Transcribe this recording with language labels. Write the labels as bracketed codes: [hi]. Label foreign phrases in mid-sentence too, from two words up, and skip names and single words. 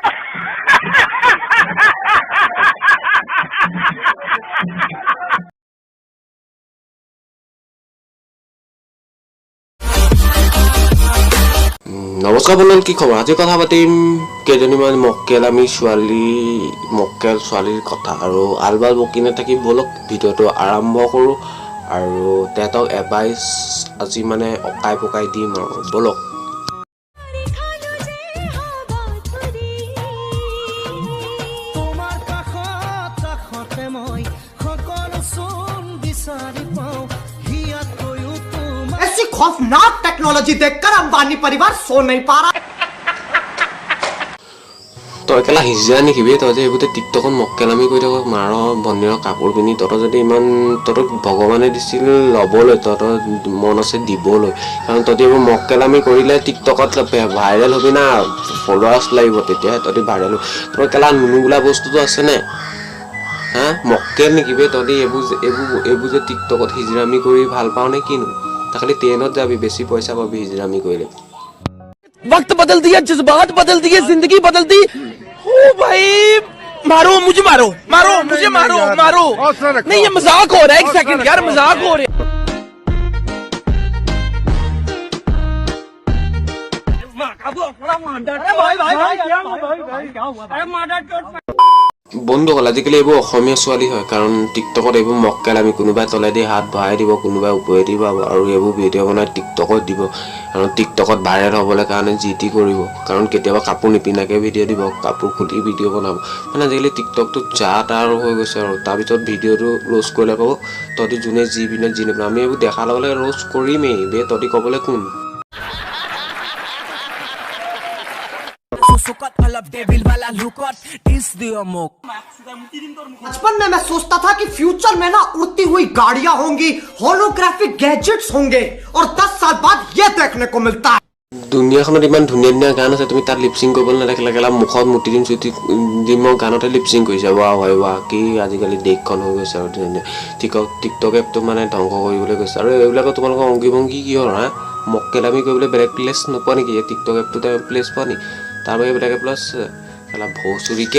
[as] নমস্কাৰ বন্ধুসকল কি খবৰ আজি কথা পাতিম কেইজনীমান মক্কেলামি মক্কেল ছোৱালীৰ কথা আৰু আলবাল বকি নাথাকি বলক ভিডিঅ'টো আৰম্ভ কৰোঁ আৰু তেহঁতক এডভাইচ আজি মানে অকাই পকাই দিম আৰু বলক। [hi] ऐसी खौफनाक टेक्नोलॉजी देखकर अंबानी परिवार सो नहीं पा रहा। [as] তই কেলা সিজিয়া নেকিবি তই যে এইবোৰতে টিকটকত মক্কেলামি কৰি থাক মাৰ ভনীৰ কাপোৰ পিন্ধি তহঁতৰ যদি ইমান তহঁতক ভগৱানে দিছিল ল'বলৈ তহঁতৰ মন আছে দিবলৈ কাৰণ তহঁতি এইবোৰ মক্কেলামি কৰিলে টিকটকত ভাইৰেল হবি না ফলোৱাৰ্ছ লাগিব তেতিয়াহে তহঁতি ভাইৰেল হবি তহঁতৰ কেলা নুনু বোলা বস্তুটো আছেনে হা মক্কেল নেকিবি তহঁতি এইবোৰ যে টিকটকত হিজিৰামি কৰি ভাল পাওঁ নে কিনো তই খালি ট্ৰেইনত যাবি বেছি পইচা পাবি হিজিৰামি কৰিলে। [hi] वक्त बदल दिया जज्बात बदल दिए जिंदगी बदल दी ओ भाई मारो मुझे मारो नहीं ये मजाक हो रहा है एक सेकंड यार मजाक हो रहा है [as] বন্ধুসকল আজিকালি এইবোৰ অসমীয়া ছোৱালী হয় কাৰণ টিকটকত এইবোৰ মক্কেলামি কোনোবাই তলেদি হাত ভৰাই দিব কোনোবাই ওপৰেদি পাব আৰু এইবোৰ ভিডিঅ' বনাই টিকটকত দিব আৰু টিকটকত ভাইৰেল হ'বলৈ কাৰণে যি টি কৰিব কাৰণ কেতিয়াবা কাপোৰ নিপিন্ধাকৈ ভিডিঅ' দিব কাপোৰ খুলি ভিডিঅ' বনাব মানে আজিকালি টিকটকটো যা তা আৰু হৈ গৈছে আৰু তাৰপিছত ভিডিঅ'টো ৰ'ষ্ট কৰিলে ক'ব তহঁতি যোনে যি পিন্ধে যি নিপিন্ধে আমি এইবোৰ দেখাৰ লগে লগে ৰ'ষ্ট কৰিমেই বে তহঁতি ক'বলৈ কোন। [hi] बचपन में मैं सोचता था कि फ्यूचर में ना उड़ती हुई गाड़ियां होंगी [en] holographic gadgets [hi] होंगे और 10 साल बाद ये देखने को मिलता है। [as] দুনিয়াখনত ইমান ধুনীয়া ধুনীয়া গান আছে তুমি তাত লিপচিং কৰিবলৈ নেদেখিলে কেলা মুখত মুটি দিম চুটি দিম মই গানতে লিপচিং কৰিছে ৱাহ হয় ৱাহ কি আজিকালি দেশখন হৈ গৈছে আৰু টিকটক এপটো মানে ধ্বংস কৰিবলৈ গৈছে আৰু এইবিলাকৰ তোমালোকৰ অংগী ভংগী কি হ'ল হা মক্কেলামি কৰিবলৈ বেলেগ প্লেচ নোপোৱা নেকি এই টিকটক এপটোতে প্লেচ পোৱা নেকি তাৰ বাবে বেলেগ প্লেচ কেলা ভৌচুৰিকে